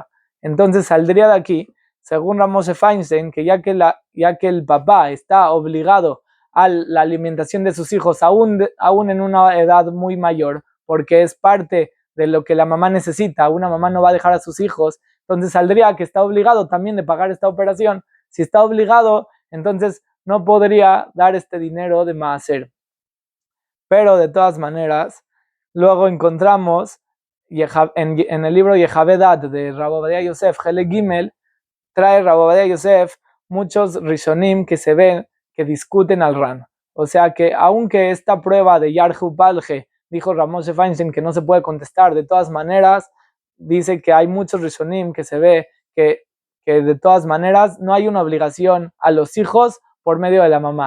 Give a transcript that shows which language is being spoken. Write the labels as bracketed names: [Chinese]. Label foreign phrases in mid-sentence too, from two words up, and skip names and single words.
[Spanish] Entonces saldría de aquí, según Ramoshe Feinstein, que ya que el papá está obligado a la alimentación de sus hijos, aún en una edad muy mayor, porque es parte de lo que la mamá necesita, una mamá no va a dejar a sus hijos, entonces saldría que está obligado también de pagar esta operación. Si está obligado, entonces no podría dar este dinero de maaser. Pero de todas maneras, luego encontramos en el libro Yehavedat de Rav Ovadia Yosef, Hele Gimel, trae Rav Ovadia Yosef muchos rishonim que se ven que discuten al Ran. O sea que aunque esta prueba de Yarhu Balje dijo Ramoshe Feinstein que no se puede contestar, de todas maneras dice que hay muchos rishonim que se ve que de todas maneras no hay una obligación a los hijos por medio de la mamá.